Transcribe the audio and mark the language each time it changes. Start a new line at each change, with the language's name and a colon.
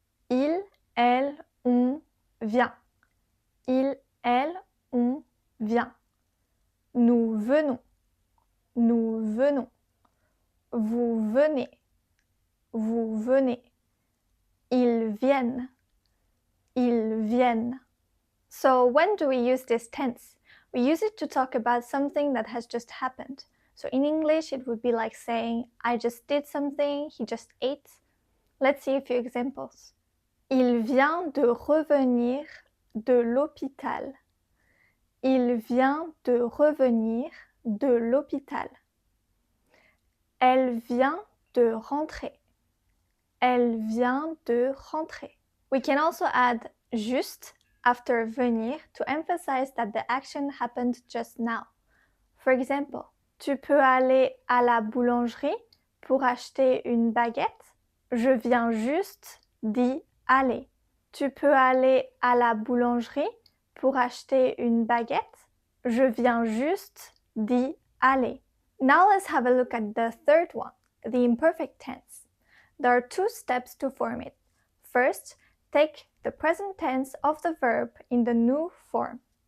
French: Il, elle, on vient. Il, elle, on vient. Nous venons. Nous venons. Vous venez. Vous venez. Ils viennent. Ils viennent.
English: So when do we use this tense? We use it to talk about something that has just happened. So in English, it would be like saying, I just did something, he just ate. Let's see a few examples.
French: Il vient de revenir de l'hôpital. Il vient de revenir de l'hôpital. Elle vient de rentrer. Elle vient de rentrer.
English: We can also add juste after venir to emphasize that the action happened just now. For example,
French: tu peux aller à la boulangerie pour acheter une baguette. Je viens juste d'y aller. Tu peux aller à la boulangerie pour acheter une baguette. Je viens juste d'y aller.
English: Now let's have a look at the third one, the imperfect tense. There are 2 steps to form it. First, take the present tense of the verb in the new form.